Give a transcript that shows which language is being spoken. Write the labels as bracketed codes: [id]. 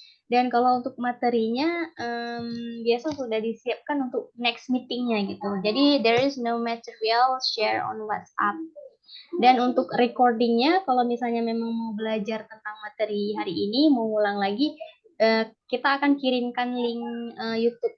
[id] Dan kalau untuk materinya biasa sudah disiapkan untuk [en] next meetingnya [id] gitu. Jadi [en] there is no material share on WhatsApp. [id] Dan untuk recordingnya, kalau misalnya memang mau belajar tentang materi hari ini, mau ulang lagi, kita akan kirimkan link YouTube.